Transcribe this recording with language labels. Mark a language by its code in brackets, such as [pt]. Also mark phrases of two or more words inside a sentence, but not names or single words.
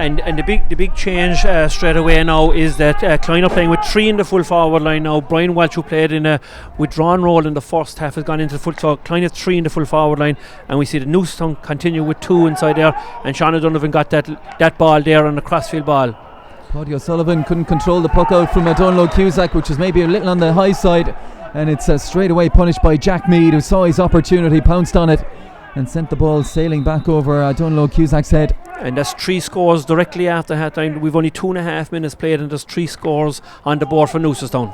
[en] And the big change straight away now is that Cloyne are playing with 3 in the full forward line now. Brian Walsh, who played in a withdrawn role in the first half, has gone into the full. So Cloyne has 3 in the full forward line, and we see the Newcestown continue with 2 inside there. And Sean Donovan got that ball there on the crossfield ball. Paddy O'Sullivan couldn't control the puck out from Donlow Cusack, which was maybe a little on the high side, and it's straight away punished by Jack Mead, who saw his opportunity, pounced on it, and sent the ball sailing back over Donlow Cusack's head. And that's 3 scores directly after half time. We've only 2.5 minutes played, and there's 3 scores on the board for Newcestown.